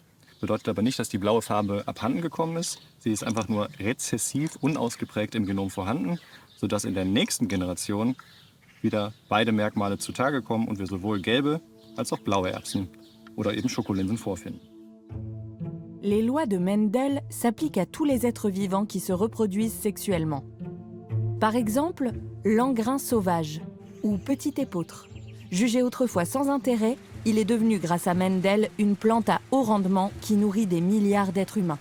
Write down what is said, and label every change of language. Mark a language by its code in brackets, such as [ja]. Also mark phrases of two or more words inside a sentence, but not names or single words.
[de] Bedeutet aber nicht, dass die blaue Farbe abhanden gekommen ist. Sie ist einfach nur rezessiv, unausgeprägt im Genom vorhanden, sodass in der nächsten Generation wieder beide Merkmale zutage kommen und wir sowohl gelbe als auch blaue Erbsen oder eben Schokolinsen vorfinden. [fr] Les lois de Mendel s'appliquent à tous les êtres vivants qui se reproduisent sexuellement. Par exemple, l'engrin sauvage ou petit épeautre. Jugé autrefois sans intérêt, il est devenu grâce à Mendel une plante à haut rendement qui nourrit des milliards d'êtres humains.